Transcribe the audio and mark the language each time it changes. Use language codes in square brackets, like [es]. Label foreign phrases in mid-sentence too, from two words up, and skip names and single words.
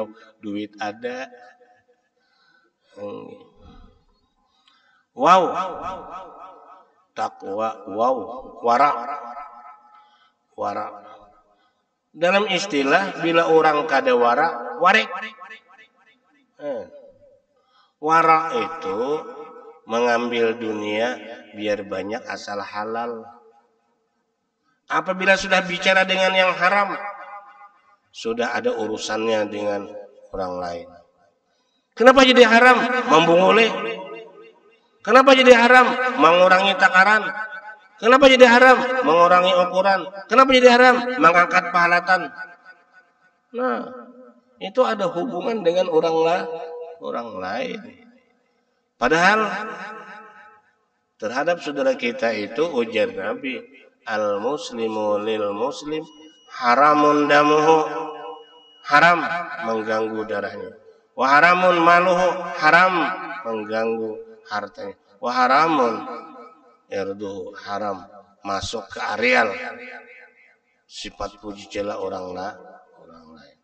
[bjn] Duit ada. Wow. Takwa, wow. Wara. Dalam istilah bila orang kada wara, warek. [id] Wara itu mengambil dunia biar banyak asal halal. Apabila sudah bicara dengan yang haram, sudah ada urusannya dengan orang lain. [bjn] Kenapa jadi haram? Membunguli. Kenapa jadi haram? [id] Mengurangi takaran. Kenapa jadi haram? Mengurangi ukuran. Kenapa jadi haram? [bjn] Mengangkat pahalatan. [id] Nah, itu ada hubungan dengan orang lain. [bjn] Padahal terhadap saudara kita itu ujar Nabi, [ar] المسلم للمسلم حرام دمه, [id] haram mengganggu darahnya. [ar] وحرام ماله, [id] haram mengganggu hartanya. [ar] وحرام عرضه, [id] haram masuk ke areal sifat puji cela orang lain.